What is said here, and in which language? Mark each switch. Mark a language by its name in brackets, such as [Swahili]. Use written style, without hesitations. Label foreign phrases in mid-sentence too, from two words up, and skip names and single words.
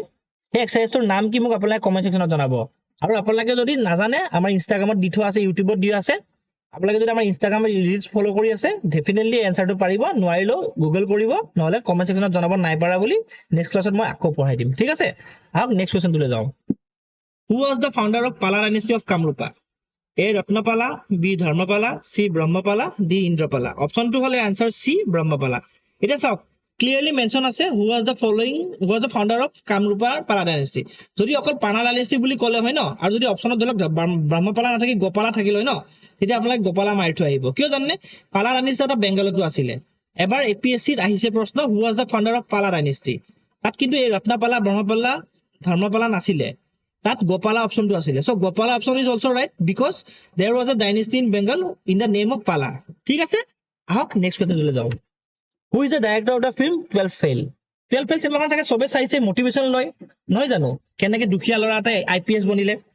[Assamese] সেই এক্সাৰচাইজটোৰ নাম কি মোক আপোনালোকে [English] comment sectionত [Assamese] জনাব। আৰু আপোনালোকে যদি নাজানে, আমাৰ ইনষ্টাগ্ৰামত দি থোৱা আছে, ইউটিউবত দিয়া আছে। আপোনালোকে যদি আমাৰ ইনষ্টাগ্ৰামৰ [English] reels follow' [Assamese] কৰি আছে, [English] definitely answerটো [Assamese] পাৰিব, নোৱাৰিলেও গুগল কৰিব, নহ'লে [English] comment sectionত [Assamese] জনাব নাই পাৰা বুলি। [English] next classত [Assamese] মই আকৌ পঢ়াই দিম, ঠিক আছে। আহক [English] next questionটোলৈ [Assamese] যাওঁ। [English] Who was the founder of Pala dynasty of Kamrupa? A. Ratnapala, B. Dharmapala, C. Brahmapala, D. Indrapala. [Assamese] অপশ্যনটো হ'লে আনচাৰ C. ব্ৰহ্মপালা। এতিয়া চাওক, [English] clearly mention [Assamese] আছে [English] who was the founder of Kamrupa Pala dynasty. [Assamese] যদি অকল পালা ডাইনেষ্টি বুলি ক'লে হয় ন, আৰু যদি অপশ্যনত ধৰি লওক ব্ৰহ্মপালা নাথাকি গোপালা থাকিল হয় ন, তেতিয়া আপোনালোকে গোপালা মাৰি থৈ আহিব কিয় জানে পালা ডাইনেষ্টি এটা বেংগলতো আছিলে এবাৰ এপিএছচিত আহিছে প্ৰশ্ন [English] who was the founder of Pala dynasty [Assamese] তাত কিন্তু এই ৰত্নপালা ব্ৰহ্মপালা ধৰ্মপালা নাছিলে তাত গোপালা অপশনটো আছিলে [English] so Gopala option is also right because there was a dynasty in Bengal in the name of Pala [Assamese] ঠিক আছে আহক [English] next questionলৈ [Assamese] যাওঁ [English] who is the director of the film 12 Fail [Assamese] 12 ফেইল চিনেমাখন চাগে চবে চাইছে মটিভেশ্যন লয় নহয় জানো কেনেকে দুখীয়া ল'ৰা এটা আইপিএছ বনিলে